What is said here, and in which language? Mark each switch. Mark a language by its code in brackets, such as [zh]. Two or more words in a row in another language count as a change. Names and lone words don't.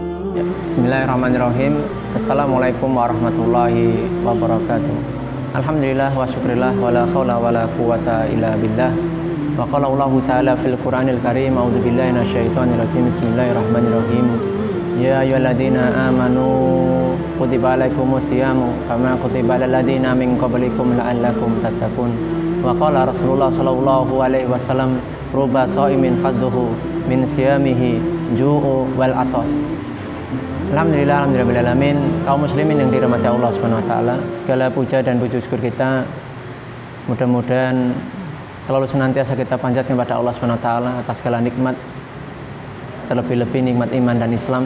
[ar] Ya, بسم الله الرحمن الرحيم. السلام عليكم ورحمة الله وبركاته. الحمد لله والشكر لله ولا حول ولا قوة إلا بالله. وقال الله تعالى في القرآن الكريم، أعوذ بالله من الشيطان الرجيم. بسم الله الرحمن الرحيم. يا أيها الذين آمنوا كتب عليكم الصيام كما كتب على الذين من قبلكم لعلكم تتقون. وقال رسول الله صلى الله عليه وسلم، رب صائم حظه من صيامه الجوع والعطش. الحمد لله، الحمد لله الرحمن الرحيم. [id] Kaum muslimin yang dirahmati Allah [ar] سبحانه وتعالى, [id] segala puja dan puji syukur kita mudah-mudahan selalu senantiasa kita panjatkan kepada Allah [ar] سبحانه وتعالى [id] atas segala nikmat, terlebih-lebih nikmat iman dan Islam.